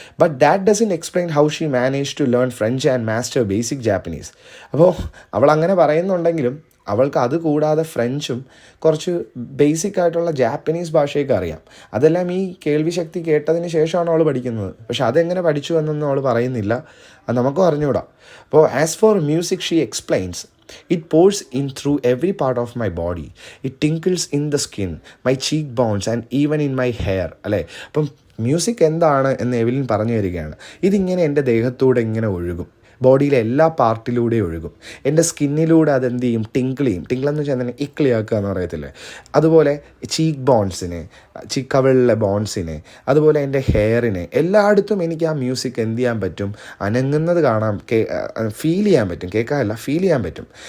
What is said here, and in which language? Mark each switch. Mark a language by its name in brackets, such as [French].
[English] But that doesn't explain how she manage to learn French and master basic Japanese. [Malayalam] അപ്പോൾ അവൾ അങ്ങനെ പറയുന്നുണ്ടെങ്കിലും അവൾക്ക് അത് കൂടാതെ ഫ്രഞ്ചും കുറച്ച് ബേസിക് ആയിട്ടുള്ള ജാപ്പനീസ് ഭാഷയൊക്കെ അറിയാം. അതെല്ലാം ഈ കേൾവി ശക്തി കേട്ടതിന് ശേഷമാണ് അവൾ പഠിക്കുന്നത്. പക്ഷെ അതെങ്ങനെ പഠിച്ചു എന്നൊന്നും അവൾ പറയുന്നില്ല, അത് നമുക്കും അറിഞ്ഞുകൂടാ. [English] അപ്പോൾ as for music she explains, it pours in through every part of my body. It tinkles in the skin, my cheekbones and even in my hair. [Malayalam] അല്ലേ? അപ്പം മ്യൂസിക് എന്താണ് എന്ന് എവിലിൻ പറഞ്ഞു തരികയാണ്. ഇതിങ്ങനെ എൻ്റെ ദേഹത്തൂടെ ഇങ്ങനെ ഒഴുകും, ബോഡിയിലെ എല്ലാ പാർട്ടിലൂടെയും ഒഴുകും, എൻ്റെ സ്കിന്നിലൂടെ അതെന്ത് ചെയ്യും, ടിങ്കിൾ ചെയ്യും. ടിങ്കിളെന്ന് വെച്ചാൽ തന്നെ ഇക്ലിയാക്കുക എന്ന് പറയത്തില്ലേ, അതുപോലെ ചീക്ക് ബോൺസിനെ, കവിളിലെ ബോൺസിനെ, അതുപോലെ എൻ്റെ ഹെയറിനെ, എല്ലായിടത്തും എനിക്ക് ആ മ്യൂസിക് എന്ത് ചെയ്യാൻ പറ്റും, അനങ്ങുന്നത് കാണാൻ, ഫീൽ ചെയ്യാൻ പറ്റും, കേൾക്കാനല്ല ഫീൽ ചെയ്യാൻ പറ്റും.